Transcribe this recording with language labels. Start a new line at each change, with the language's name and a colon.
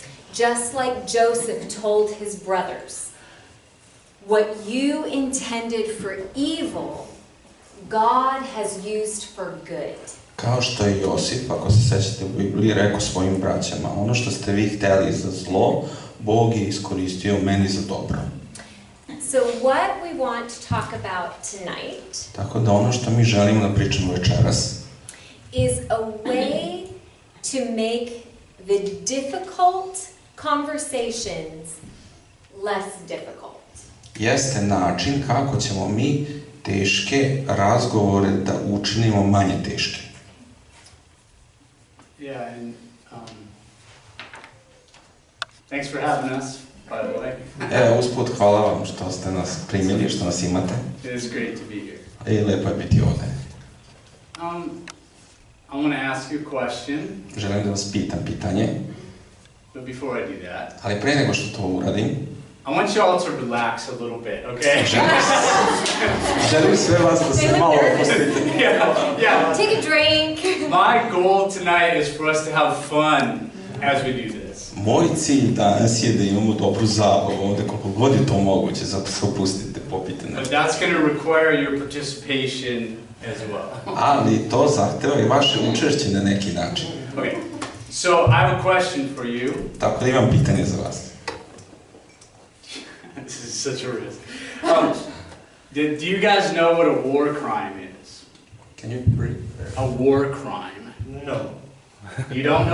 English: Just like Joseph told his brothers, what you intended for evil, God has used for good.
Serbian: Kao što je Josip, ako se sećate u Bibliji, rekao svojim braćama, ono što ste vi hteli za zlo, Bog je iskoristio meni za dobro.
English: So what we want to talk about tonight
Serbian: Tako da ono što mi želimo da pričamo večeras
English: is a way to make the difficult conversations less difficult.
Serbian: Jeste način kako ćemo mi teške razgovore da učinimo manje teške.
English: Yeah, and thanks for having us, by the way.
Serbian: Usput, hvala vam što ste nas primili, što nas imate.
English: It is great to be here.
Serbian: I lepo je biti ovde.
English: I want to ask you a question.
Serbian: Želim da vas pitam pitanje,
English: But before I do that,
Serbian: ali pre nego što to uradim,
English: I want you all to relax a little bit, okay?
Serbian: želim sve vas da se malo opustite.
English: Yeah. Take a drink. My goal tonight is for us to have fun as we do this.
Serbian: Moj cilj danas je da imamo dobru zabavu ovde, koliko god je to moguće, zato se opustite, popite
English: But
Serbian: nešto.
English: that's going to require your participation as well.
Serbian: Ali to zahteva i vaše učešće na neki način.
English: Okay, so I have a question for you.
Serbian: Tako da imam pitanje za vas.
English: This is such a risk. Do you guys know what a war crime is? Can you repeat? A war crime. No. You don't know